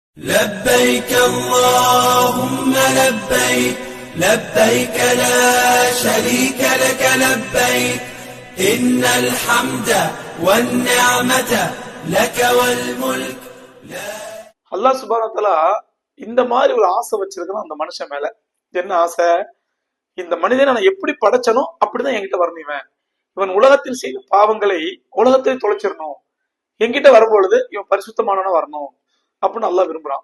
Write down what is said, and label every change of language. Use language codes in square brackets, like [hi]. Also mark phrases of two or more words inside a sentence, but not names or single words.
[ar] لبيك اللهم لبيك لبيك لا شريك لك لبيك إن الحمد والنعمة لك والملك الله سبحانه وتعالى [ta] இந்த மாதிரி ஒரு ஆசை வச்சிருக்கணும் அந்த மனுஷன் மேல. என்ன ஆசை? இந்த மனிதனை நான் எப்படி படைச்சனோ அப்படிதான் என்கிட்ட வரணும். இவன் உலகத்தில் செய்த பாவங்களை உலகத்தில் தொலைச்சிடணும். என்கிட்ட வரும்பொழுது இவன் பரிசுத்தமானவனா வரணும் அப்படின்னு அல்லாஹ் விரும்புறான்.